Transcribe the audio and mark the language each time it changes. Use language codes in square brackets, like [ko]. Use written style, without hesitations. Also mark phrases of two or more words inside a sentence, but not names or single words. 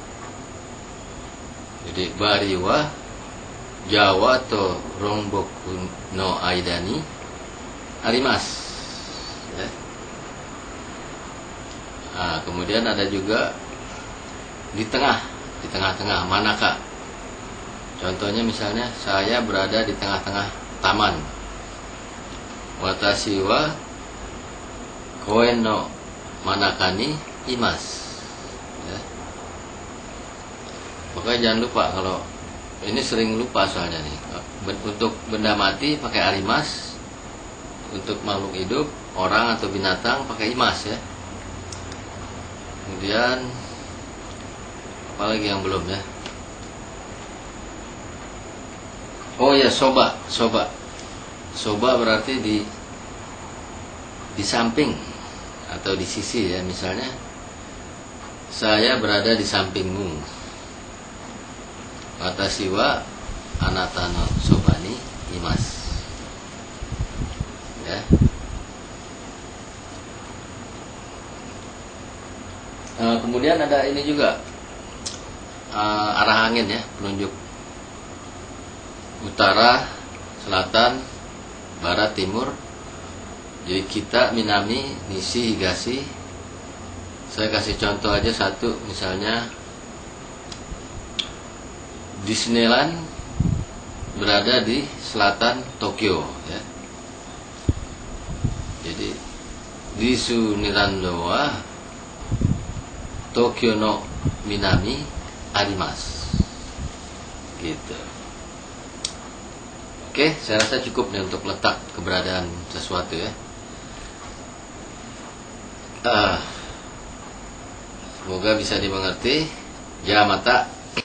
[ja] Jadi バリはジャワとロンボクの間にあります ya. [id] Nah, kemudian ada juga di tengah-tengah manakah. Contohnya misalnya saya berada di tengah-tengah taman. [ja] 私は公園の真ん中にいます ya. [id] Pokoknya jangan lupa, kalau ini sering lupa soalnya nih. Untuk benda mati pakai arimasu, untuk makhluk hidup, orang atau binatang pakai imasu ya. Kemudian apalagi yang belum ya. Oh ya, soba. Soba berarti di samping atau di sisi ya. Misalnya saya berada di sampingmu. [ja] 私はあなたのそばにいます. [id] Ya. Kemudian ada ini juga arah angin ya, penunjuk utara, selatan, barat, timur. Jadi kita [ja] 南、西、東. [id] Saya kasih contoh aja satu, misalnya Disneyland berada di selatan Tokyo ya. [ja] Jadi ディズニーランドは東京の南あります. [id] Gitu. Oke, saya rasa cukup nih untuk letak keberadaan sesuatu ya. Semoga bisa dimengerti. Ya mata